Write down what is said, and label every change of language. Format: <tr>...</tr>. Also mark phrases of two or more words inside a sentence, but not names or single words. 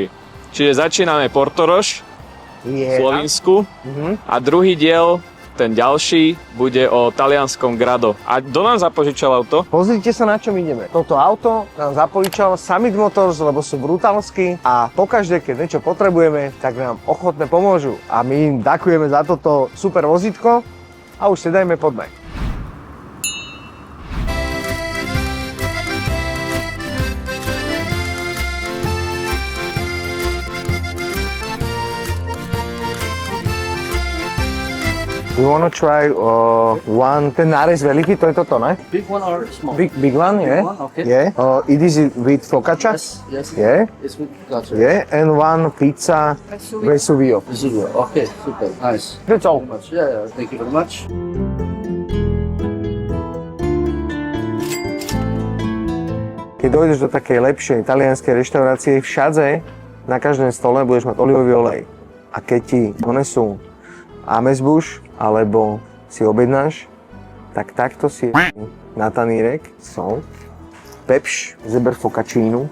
<sk>Čiže začíname Portorož v Slovinsku a druhý diel, ten ďalší, bude o talianskom Grado. A kto nám zapožičal auto? Pozrite sa, na čom ideme. Toto auto nám zapožičal Summit Motors, lebo sú brutálsky a pokaždé, keď niečo potrebujeme, tak nám ochotne pomôžu. A my im ďakujeme za toto super vozítko a už sedajme, poďme.</sk> <en>You wanna try one,</en> <sk>ten nárez veľký, to je toto, ne?</sk> <en>Big one or small? Big one, yeah? one, okay. Yeah. It is with focaccia? Yes. Yeah. It's with gotcha. Yeah, and one pizza Vesuvio. Vesuvio. Okay, super, nice. That's all. Much. Yeah, thank you very much.</en> <sk>Keď dojdeš do takej lepšej talianskej reštaurácie, všade na každom stole budeš mať olivový olej. A keď ti donesú amesbuš, alebo si objednáš, tak takto si na tanírek sol, pepš, zeber focacčínu.</sk>